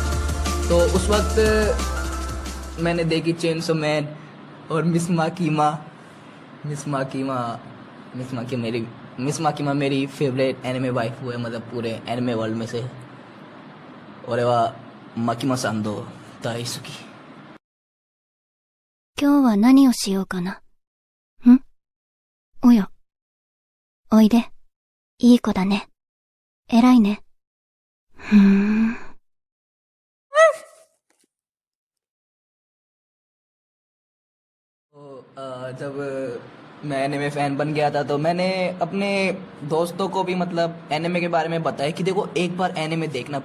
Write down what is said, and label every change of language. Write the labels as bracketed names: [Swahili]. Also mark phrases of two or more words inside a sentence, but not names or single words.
[Hindi] तो उस वक्त मैंने देखी चेनसो मैन और मिस माकीमा मेरी फेवरेट एनिमे वाइफ है, मतलब पूरे एनिमे वर्ल्ड में से। और वह माकीमा सांदो दाइसुकी। [Japanese] 今日は何をしようかな。およ。おいで。いい子だね。偉いね。 [Hindi] जब मैं एनिमे फैन बन गया था तो मैंने अपने दोस्तों को भी मतलब एनिमे के बारे में बताया कि देखो एक बार एनिमे देखना।